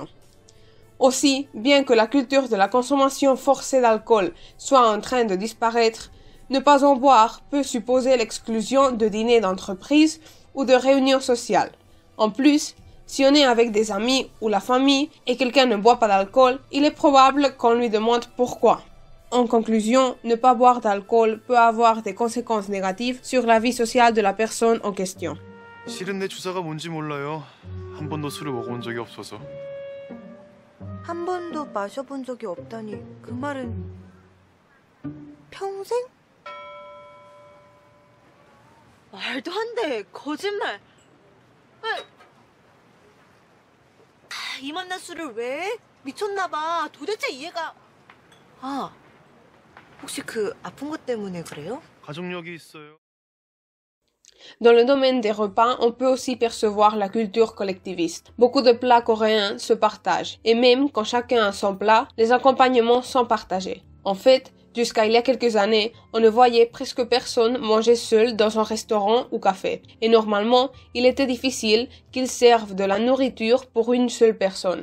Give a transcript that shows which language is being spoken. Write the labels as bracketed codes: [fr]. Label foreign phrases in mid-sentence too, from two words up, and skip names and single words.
[fr] Aussi, bien que la culture de la consommation forcée d'alcool soit en train de disparaître, ne pas en boire peut supposer l'exclusion de dîners d'entreprise ou de réunions sociales. En plus, si on est avec des amis ou la famille et quelqu'un ne boit pas d'alcool, il est probable qu'on lui demande pourquoi. En conclusion, ne pas boire d'alcool peut avoir des conséquences négatives sur la vie sociale de la personne en question. [ko] 실은 내 주사가 뭔지 몰라요. 한 번도 술을 먹어본 적이 없어서. 한 번도 마셔본 적이 없다니 그 말은 평생? 말도 안 돼. 거짓말. 이 만난 술을 왜? 미쳤나 봐. 도대체 이해가... 아, 혹시 그 아픈 것 때문에 그래요? 가족력이 있어요. [fr] Dans le domaine des repas, on peut aussi percevoir la culture collectiviste. Beaucoup de plats coréens se partagent, et même quand chacun a son plat, les accompagnements sont partagés. En fait, jusqu'à il y a quelques années, on ne voyait presque personne manger seul dans un restaurant ou café, et normalement, il était difficile qu'ils servent de la nourriture pour une seule personne.